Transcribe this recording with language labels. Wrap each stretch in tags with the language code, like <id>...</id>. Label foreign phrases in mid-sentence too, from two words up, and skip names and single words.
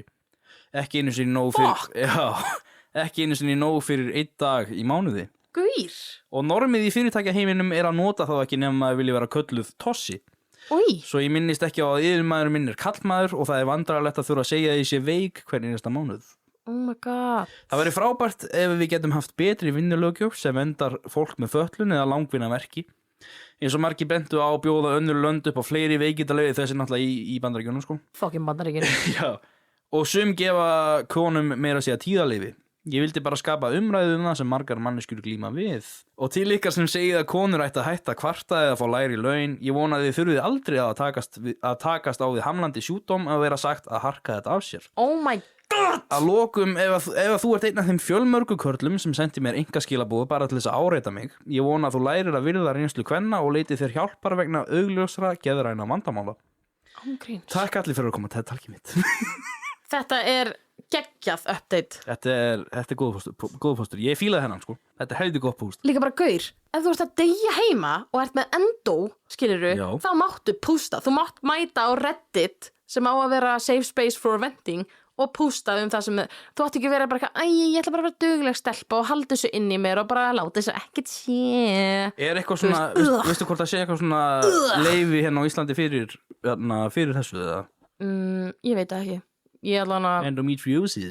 <is>Ekki einu sinni nóg fyrir 1 dag í mánuði. Guýr. Og normið í fyrirtækjaheiminum að nota þá ekki nema að vilja vera kölluð tossi. Új. Svo ég minnist ekki á að yfirmaður minn kallmaður og það vandrarlegt að þurfa að segja að ég sé veik hvern einasta mánuð.</is> <en>Oh my god.</en> <is>Það væri frábært ef við getum haft betri vinnulöggjöf sem vendar fólk með fötlun eða langvinna verki. Eins og margir bentu á að bjóða önnur lönd upp á fleiri veikindaleyfi þessi náttúrulega í Bandaríkjunum, sko. Fucking Bandaríkjunum. Já. Og sum gefa konum meira að segja tíðaleyfi. Ég vildi bara skapa umræðu það sem margar manneskjur glíma við. Og til ykkar sem segið að konur ætti að hætta að kvarta eða fá lægri laun, ég vona að þið þurfið aldrei að takast á því hamlandi sjúkdóm að vera sagt að harka þetta af sér.</is> <en>Oh my god!</en> <is>Að lokum, ef þú ert einn af þeim fjölmörgu körlum sem sendi mér einkaskilaboð bara til þess að áreita mig, ég vona að þú lærir að virða reynslu kvenna og leiti þér hjálpar vegna augljósra geðræna vandamála. Takk allir fyrir að koma til talkið mitt. Þetta er geggjað update. Þetta er góð póstur. Ég fílaði hennan, sko. Þetta er heldur gott póst. Líka bara gaur, ef þú ert að deyja heima og ert með endo, skilurðu, þá máttu pústa. Þú mátt mæta á Reddit sem á að vera</is> <en>safe space for venting</en> <is>og pústa það sem þú átt ekki vera bara eitthvað, ég ætla bara að vera dugleg stelpa og halda þessu inn í mér og bara láta þessu ekkert sé. Er eitthvað svona, veistu hvort það sé eitthvað svona leyfi hérna á Íslandi fyrir þessu eða? Ég veit það ekki. Endometriosis.</is>